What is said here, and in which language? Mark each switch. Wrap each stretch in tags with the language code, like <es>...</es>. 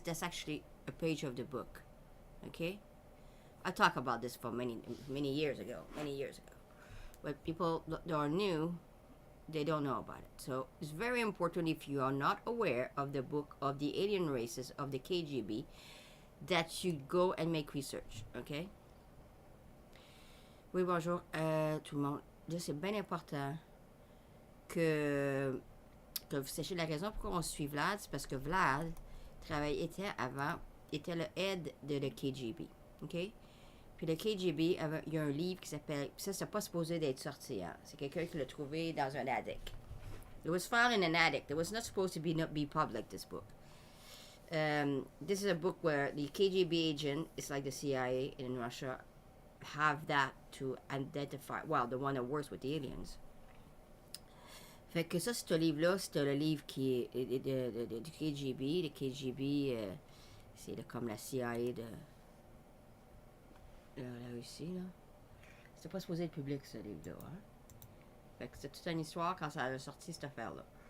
<en>That's actually a page of the book, okay? I talked about this for many years ago, but people that are new, they don't know about it. So it's very important, if you are not aware of the book of the alien races of the KGB, that you go and make research, okay?</en> <fr>Oui, bonjour tout le monde. C'est bien important que vous sachiez la raison pourquoi on suit Vlad. C'est parce que Vlad était le head de le KGB. OK? Puis le KGB, il y a un livre qui s'appelle... Ça, c'est pas supposé d'être sorti. Hein? C'est quelqu'un qui l'a trouvé dans un attic.</fr> <en>It was found in an attic. It was not supposed to be public, this book. This is a book where the KGB agent, it's like the CIA in Russia, have that to identify, well, the one that works with the aliens.</en> <fr>Fait que ça, ce livre-là, c'est le livre qui est du KGB. Le KGB, c'est comme la CIA de la Russie, là. C'était pas supposé être public, ce livre-là. Hein? Fait que c'est toute une histoire quand ça a sorti, cette affaire-là.</fr>